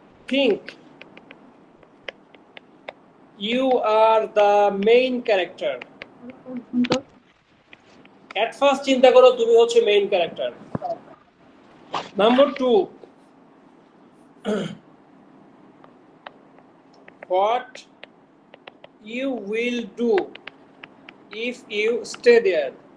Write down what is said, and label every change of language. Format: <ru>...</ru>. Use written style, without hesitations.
<en>Think you are the main character. At first</en> <bn>চিন্তা করো তুমি হচ্ছে main character.</bn> <en>Number 2, what you will do if you stay there.</en>